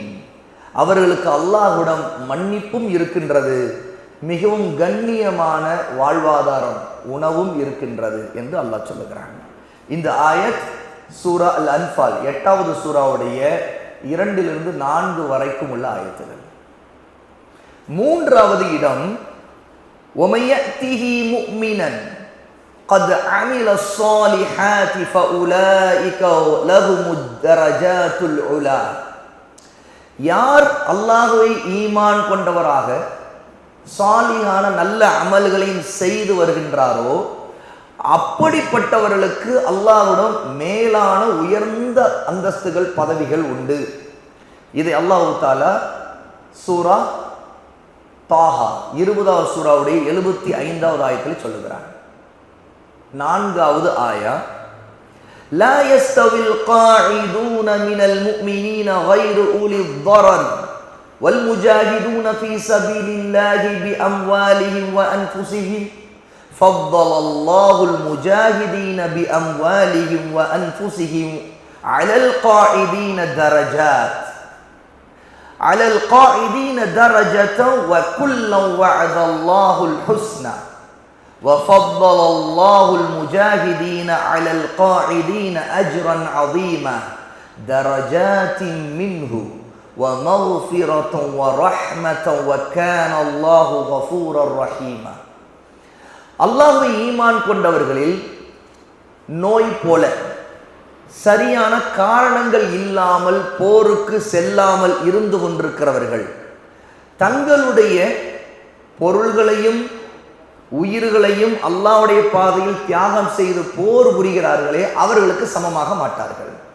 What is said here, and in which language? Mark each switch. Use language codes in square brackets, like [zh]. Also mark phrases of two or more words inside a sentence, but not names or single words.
[ta] அவர்களுக்கு அல்லாஹ்விடம் மன்னிப்பும் இருக்கின்றது, மிகவும் கண்ணியமான வாழ்வாதாரம் உணவும் இருக்கின்றது என்று அல்லாஹ் சொல்லுகிறான். இந்த ஆயத் சூரா அல் அன்ஃபால் 8வது சூராவுடைய 2 - 4 வரைக்கும் உள்ள ஆயத்துகள். 3வது இடம், [ar] ومن يأته مؤمنا قد عمل الصالحات فأولئك لهم الدرجات العلى. [ta] யார் அல்லாஹ்வை ஈமான் கொண்டவராக சாலிஹான நல்ல அமல்களையும் செய்து வருகின்றாரோ அப்படிப்பட்டவர்களுக்கு அல்லாஹ்விடம் மேலான உயர்ந்த அந்தஸ்துகள் பதவிகள் உண்டு. இதை [ar] الله تعالى [ta] சூரா தாஹா 20வது சூராவுடைய 75வது ஆயத்தில் சொல்லுகிறார். 4வது ஆயா, [ar] لا يستوي القاعدون من المؤمنين غير أولي ضرر والمجاهدون في سبيل الله بأموالهم وأنفسهم فضل الله المجاهدين بأموالهم وأنفسهم على القاعدين درجة وكلا وعد الله الحسنى وفضل الله المجاهدين على القاعدين أجرا عظيما درجات منه ومغفرة ورحمة وكان الله غفورا رحيما. [ta] அல்லாஹ்வை ஈமான் கொண்டவர்களில் நோய் போல சரியான காரணங்கள் இல்லாமல் போருக்கு செல்லாமல் இருந்து கொண்டிருக்கிறவர்கள் தங்களுடைய பொருள்களையும் உயிர்களையும் அல்லாஹ்வுடைய பாதையில் தியாகம் செய்து போர் புரிகிறார்களே, அவர்களுக்கு சமமாக மாட்டார்கள்.